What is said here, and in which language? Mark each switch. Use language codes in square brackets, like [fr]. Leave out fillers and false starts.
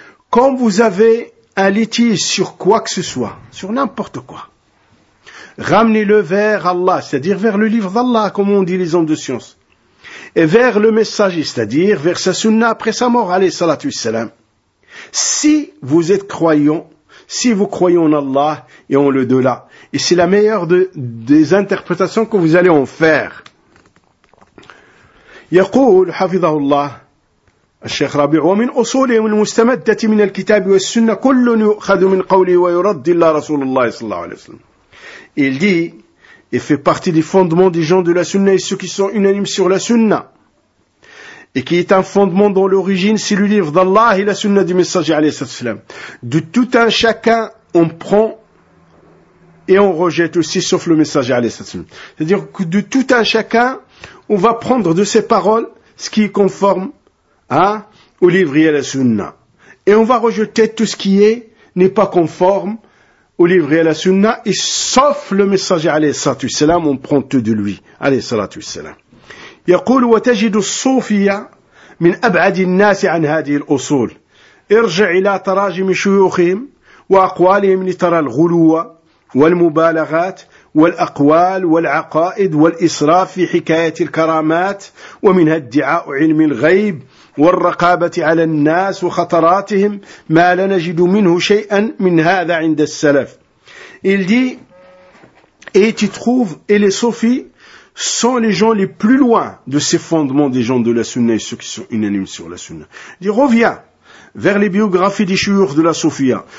[fr] Quand vous avez un litige sur quoi que ce soit, sur n'importe quoi, ramenez-le vers Allah, c'est-à-dire vers le livre d'Allah, comme on dit les hommes de science, et vers le messager, c'est-à-dire vers sa sunna après sa mort, [ar] alayhi salatu wassalam. [fr] Si vous êtes croyant, si vous croyez en Allah et en le-delà, et c'est la meilleure des interprétations que vous allez en faire. [ar] يقول حفظه الله الشيخ ربيع ومن أصوله المستمدة من الكتاب والسنة كل يؤخذ من قوله ويرد إلا رسول الله صلى الله عليه وسلم. [fr] Il dit, il fait partie des fondements des gens de la Sunna et ceux qui sont unanimes sur la Sunna et qui est un fondement dont l'origine c'est le livre d'Allah et la Sunna du Messager [ar] عليه الصلاة والسلام. [fr] De tout un chacun on prend et on rejette aussi sauf le Messager [ar] عليه الصلاة والسلام. [fr] C'est-à-dire que de tout un chacun on va prendre de ses paroles ce qui est conforme au livre et à la sunna. Et on va rejeter tout ce qui n'est pas conforme au livre et à la sunna, et sauf le messager, [ar] alayhi salatu wassalam, [fr] on prend tout de lui, [ar] alayhi salatu wassalam. يقول وتجد الصوفية من أبعد الناس عن هذه الأصول ارجع إلى تراجم شيوخهم وأقوالهم لترى الغلو والمبالغات والأقوال والعقائد والإسراف في حكاية الكرامات ومنها ادعاء علم الغيب والرقابة على الناس وخطراتهم ما لا نجد منه شيئا من هذا عند السلف. [fr] Il dit, et tu trouves, et les soufis sont les gens les plus loin de ces fondements des gens de la sunna et ceux qui sont unanimes sur la sunna. Il dit, reviens vers les biographies des chouyours de la Sophia.